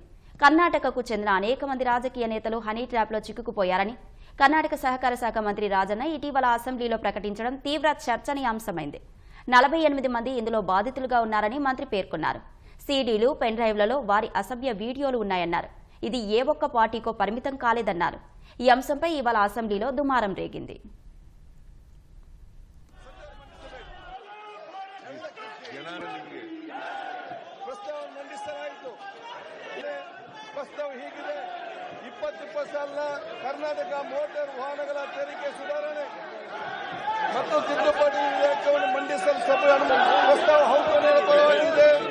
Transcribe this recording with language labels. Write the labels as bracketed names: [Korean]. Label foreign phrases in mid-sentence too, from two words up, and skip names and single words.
[Telugu] కర్ణాటకకు చెందిన అనేక మంది రాజకీయ నేతలు [English] honey trap [Telugu] చిక్కుకుపోయారని కర్ణాటక సహకార శాఖ మంత్రి రాజన్న ఇటీవల అసెంబ్లీలో ప్రకటించడం తీవ్ర చర్చనీయాంశమైంది. 48 మంది ఇందులో బాధితులుగా ఉన్నారని మంత్రి పేర్కొన్నారు. సీడీలు, [English] pen drives [Telugu] వారి అసభ్య వీడియోలు ఉన్నాయన్నారు. ఇది ఏ ఒక్క పార్టీకో పరిమితం కాలేదన్నారు. ఈ అంశంపై ఇవాళ అసెంబ్లీలో దుమారం రేగింది. [Kannada] ಪ್ರಸ್ತಾವ ಹೀಗಿದೆ. 20 ಸಾಲಿನ ಕರ್ನಾಟಕ ಮೋಟಾರ್ ವಾಹನಗಳ ತೆರಿಗೆ ಸುಧಾರಣೆ ಮತ್ತು ತಿದ್ದುಪಡಿ ವಿಧೇಯಕವನ್ನು ಮಂಡಿಸಲು ಸಭೆ ಪ್ರಸ್ತಾವ ಹೌಕನೆಯ ಪರವಾಗಿದೆ.